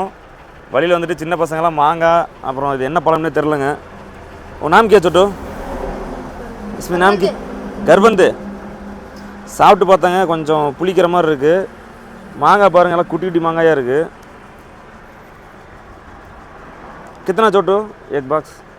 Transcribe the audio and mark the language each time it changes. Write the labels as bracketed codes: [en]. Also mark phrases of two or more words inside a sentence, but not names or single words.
[ta] வழியில் வந்துட்டு சின்ன பசங்களாம் மாங்காய், அப்புறம் இது என்ன பழம்னே தெரிலங்க. [hi] ஓ नाम क्या छोटू? इसमें नाम की கர்பந்து. [ta] சாப்பிட்டு பார்த்தாங்க, கொஞ்சம் புளிக்கிற மாதிரி இருக்குது. மாங்காய் பாருங்க, எல்லாம் குட்டி குட்டி மாங்காயாக இருக்குது. [hi] कितना छोटू एक बॉक्स?